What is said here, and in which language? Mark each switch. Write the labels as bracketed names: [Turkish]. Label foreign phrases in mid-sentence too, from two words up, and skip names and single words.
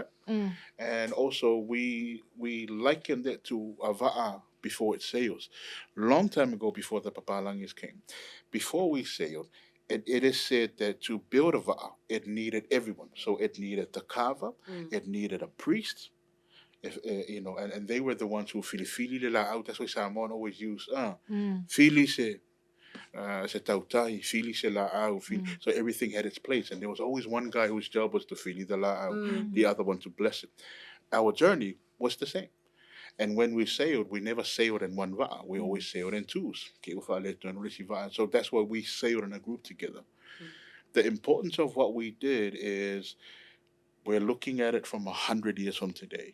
[English] And also we likened it to a va'a before it sails. Long time ago, before the Papalangis came, before we sailed, it is said that to build a va'a, it needed everyone. So it needed the kava, it needed a priest, if and they were the ones who [Samoan] fili le la [English] out. That's why Samoan always use [Samoan] fili se tautai, fili se la au. [English] So everything had its place, and there was always one guy whose job was to fili the [Samoan] la au, [English] the other one to bless it. Our journey was the same. And when we sailed, we never sailed in one va'a. We always sailed in twos. So that's why we sailed in a group together. The importance of what we did is we're looking at it from 100 years from today.